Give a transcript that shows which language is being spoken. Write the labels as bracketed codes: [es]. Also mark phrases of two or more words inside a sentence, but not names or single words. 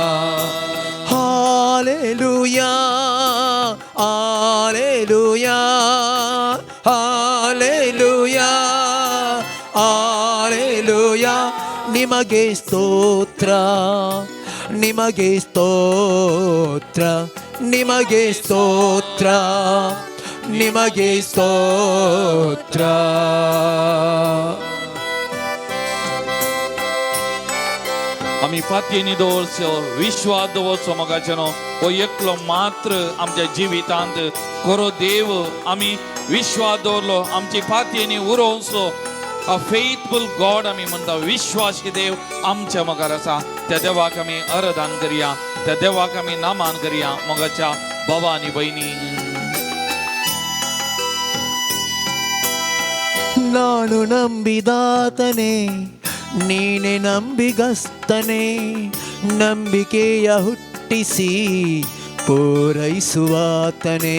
[kn] ಹಾಲೆಲೂಯಾ ಹಾಲೆಲೂಯಾ ಹಾಲೆಲೂಯಾ ಹಾಲೆಲೂಯಾ ನಿಮಗೆ ಸ್ತೋತ್ರ ನಿಮಗೆ ಸ್ತೋತ್ರ ನಿಮಗೆ ಸ್ತೋತ್ರ ನಿಮಗೆ ಸ್ತೋತ್ರ. [kok] आमी पातयेनी दवरचो विश्वास दवरचो मोगाचेनो हो एकलो मात्र आमच्या जिवितांत खरो देव आमी विश्वास दवरलो आमची पातयेनी उरोवचो. [en] A faithful God [kok] आमी म्हणटा विश्वासी देव आमच्या मुखार आसा. त्या देवाक आमी आराधन करया त्या देवाक आमी नामान करया मोगाच्या भावा आनी भयणी. [kn] ನಾನು ನಂಬಿದಾತನೇ ನೀನೆ ನಂಬಿಗಸ್ತನೇ ನಂಬಿಕೆಯ ಹುಟ್ಟಿಸಿ ಪೂರೈಸುವಾತನೇ.